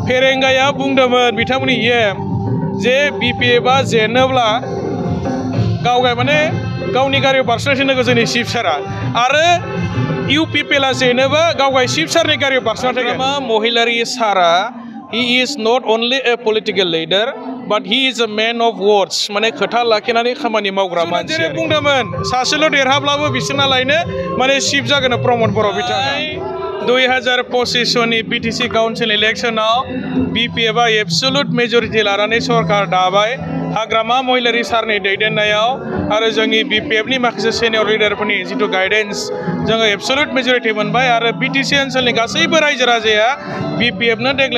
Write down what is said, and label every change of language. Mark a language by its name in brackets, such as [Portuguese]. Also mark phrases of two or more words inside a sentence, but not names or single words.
[Bodo] फेरेंगाया बुंदोंमोन बिथांमोननि जे BPFआ जेनोब्ला गावगाय माने गावनि गारियाव बारसोनासो नोगो जोंनि चिफ सारा आरो UPPLआ जेनोबा गावगाय चिफ सारनि गारियाव बारसोना थागोन महिलारि सारा [English] he is not only a political leader but he is a man of words [Bodo] माने खोथा लाखिनानै खामानि मावग्रा मानसि जेरै बुंदोंमोन सासेल' देरहाब्लाबो बिसोरना लायनो माने चिफ जागोन प्रमद बर' बिथाङा 2025 सननि [English] BTC council election [Bodo] BPFआ [English] absolute majority [Bodo] लानानै सरकार दाबाय हाग्रामा महिलारि सारनि दैदेननायाव आरो जोंनि BPFनि माखासे [English] senior leader [Bodo] जितु गाइडेन्स जोङो [English] absolute majority [Bodo] मोनबाय आरो BTC ओनसोलनि गासैबो रायजो राजाया BPFनो देग्लाय